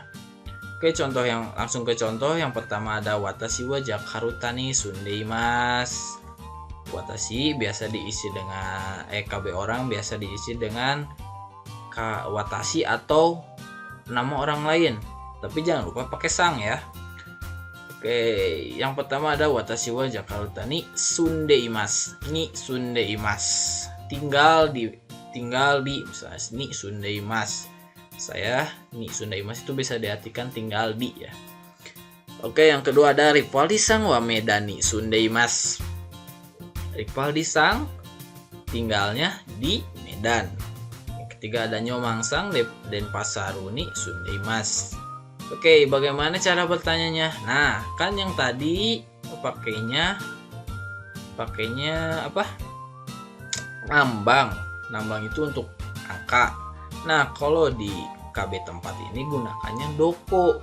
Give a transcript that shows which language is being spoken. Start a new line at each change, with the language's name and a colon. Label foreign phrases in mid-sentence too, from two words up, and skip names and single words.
Indonesian: Oke, langsung ke contoh yang pertama ada
Japanese: 私はジャカルタに住んでいます.
Indonesian: Watashi biasa diisi dengan KB orang biasa diisi dengan watashi atau nama orang lain, tapi jangan lupa pakai sang ya. Oke, yang pertama ada
Japanese: 私はジャカルタに住んでいます. に住んでいます,
Indonesian: tinggal di misalnya
Japanese: に住んでいます.
Indonesian: Saya
Japanese: に住んでいます
Indonesian: itu bisa diartikan tinggal di ya. Oke, yang kedua ada
Japanese: リバルディさんはメダンに住んでいます.
Indonesian: Rivaldi sang tinggalnya di Medan. Yang ketiga ada
Japanese: ニョマンさんデンパサールに住んでいます.
Indonesian: Oke, bagaimana cara bertanyanya? Nah, kan yang tadi pakainya apa? Nambang itu untuk angka. Nah, kalau di KB tempat ini gunakannya doko.